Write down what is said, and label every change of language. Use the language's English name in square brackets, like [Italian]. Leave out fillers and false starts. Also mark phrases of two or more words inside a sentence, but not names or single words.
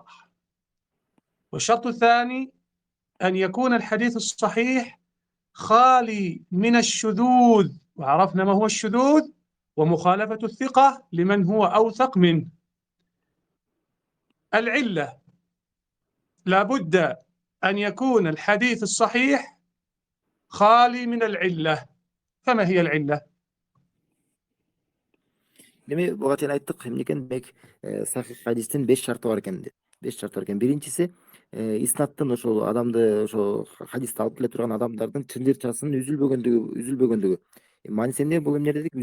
[Arabic] والشرط الثاني أن يكون الحديث الصحيح خالي من الشذوذ، وعرفنا ما هو الشذوذ ومخالفة الثقة لمن هو أوثق منه. العلة، لابد أن يكون الحديث الصحيح خالي من العلة. فما هي العلة؟ [Kyrgyz] Деме буга чейин айттык, эмне экен, демек сахих хадистин 5 шарты бар экен. 5 шарты бар экен. Биринчиси иснаттын ошол адамды, ошо хадисти алып келе турган адамдардын чындырчасынын үзүлбөгөндүгү. Мааниси эмне? Бул эмне дедик?